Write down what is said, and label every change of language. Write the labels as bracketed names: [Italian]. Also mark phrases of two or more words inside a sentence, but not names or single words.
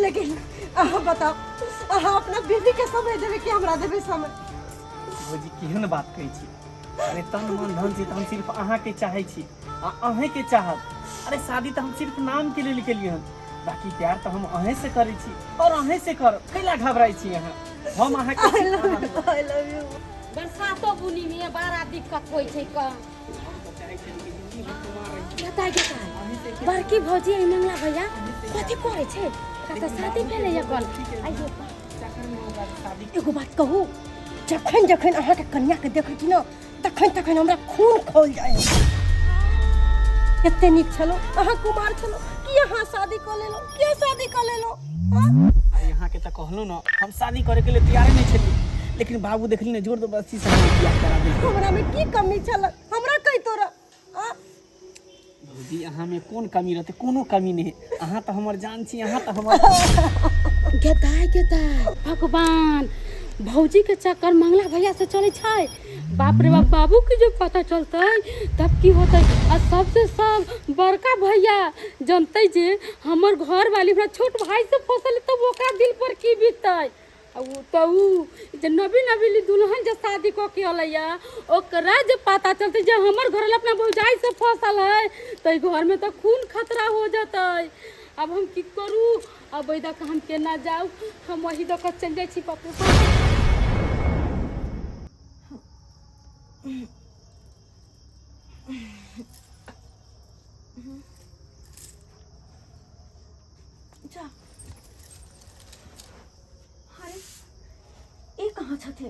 [Maithili] लेकिन अहाँ बताओ अहाँ अपना बीवी के समय देवे कि हमरा देवे समय? भौजी केहन बात कहै छी? अरे तन मन धन से हम सिर्फ अहाँ के चाहे छी आ अहे के चाहत। अरे शादी तो हम सिर्फ नाम के लिए केलिए हन, बाकी प्यार तो हम अहे से करे छी और अहे से कर कैला घबराई छी अहाँ? हम अहाँ के [English] I love you. [Maithili] बरसातो बुनी में बड़ा दिक्कत होई छै का। बताइ के का बड़की भौजी ए मंगला भैया कथि करे छै? कत शादी भेले अपन आइयो एगो बात कहू, जखन जखन अहाँ के कन्या के देखै छी ना तखन तखन हमरा खून खौल जाए। कते नीक छलो अहाँ कुमार छलो कि अहाँ शादी क लेलो, के शादी क लेलो? अरे यहाँ के त कहलू ना हम शादी करे के लिए तैयार नहीं छली, लेकिन बाबू देखली ने जोर जबरदस्ती से हम बियाह करा देलकै। हमरा में की कमी छल हमरा कहि तोरा? भौजी अहाँ में कोन कमी रहते? कोनो कमी नहीं, अहाँ तो हमर जान छी, अहाँ तो हमर गेदाय भगवान भौजी के चक्कर मंगला भैया से चले छै। बाप रे बाप बाबू के जो पता चलते तब की होते। आ सबसे सब बड़का भैया जानते जे हमर घर वाली हमरा छोट भाई से फसल तब ओकरा दिल पर की बीतै। तो जे नबी दुल्हन जे शादी क के अलैया ओकरा जे पता चलते जे हमर घर अपना भौजाई से फसल है तो घर में तो खून खतरा हो जाते। अब हम की करू? अब वही दक हम केना जाऊ? हम वही दक चल जाए छी पापू। जा अरे ये कहाँ छथिन?